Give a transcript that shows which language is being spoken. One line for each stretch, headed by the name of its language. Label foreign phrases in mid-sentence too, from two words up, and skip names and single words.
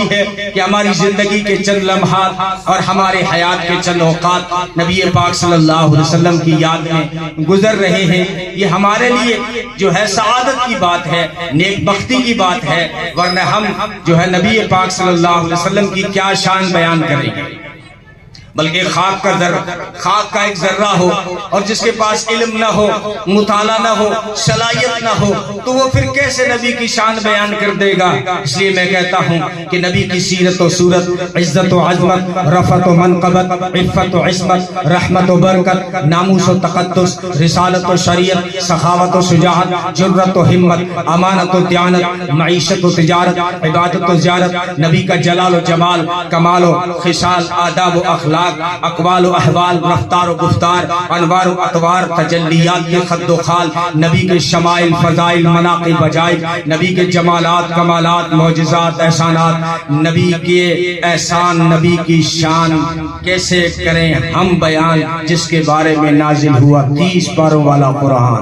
Urdu: ہے کہ ہماری زندگی کے چند لمحات اور ہمارے حیات کے چند اوقات نبی پاک
Arabic: صلی اللہ علیہ وسلم
Urdu: کی یاد میں گزر رہے ہیں، یہ ہمارے لیے جو ہے سعادت کی بات ہے، نیک بختی کی بات ہے، ورنہ ہم جو ہے نبی پاک
Arabic: صلی اللہ علیہ وسلم
Urdu: کی کیا شان بیان کریں گے، بلکہ خاک کا ایک ذرہ ہو اور جس کے پاس علم نہ ہو، مطالعہ نہ ہو، صلاحیت نہ ہو، تو وہ پھر کیسے نبی کی شان بیان کر دے گا؟ اس لیے میں کہتا ہوں کہ نبی کی سیرت و صورت، عزت و عظمت، رفعت و منقبت، عفت و عصمت، رحمت و برکت، ناموس و تقدس، رسالت و شریعت، سخاوت و شجاعت، جرت و ہمت، امانت و دیانت، معیشت و تجارت، عبادت و زیارت، نبی کا جلال و جمال، کمال و خصال، آداب و اخلاق، اقوال و احوال، رفتار و گفتار، انوار و اطوار، تجلیات کے خد و خال، نبی کے شمائل، فضائل، مناقب، عجائب، نبی کے جمالات، کمالات، معجزات، احسانات، نبی کے احسان، نبی کی شان کیسے کریں ہم بیان، جس کے بارے میں نازل ہوا 30 پاروں والا قرآن۔